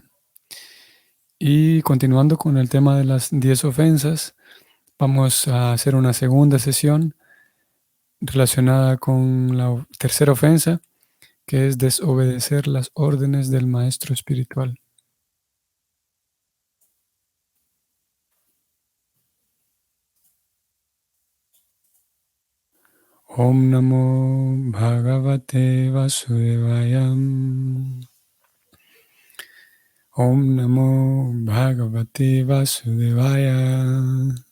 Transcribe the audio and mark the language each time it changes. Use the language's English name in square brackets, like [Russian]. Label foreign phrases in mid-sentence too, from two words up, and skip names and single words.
[Spanish] Y continuando con el tema de las 10 ofensas, vamos a hacer una segunda sesión relacionada con la tercera ofensa, que es desobedecer las órdenes del maestro espiritual. [Sanskrit] Om Namo Bhagavate Vasudevaya. Om Namo Bhagavate Vasudevaya.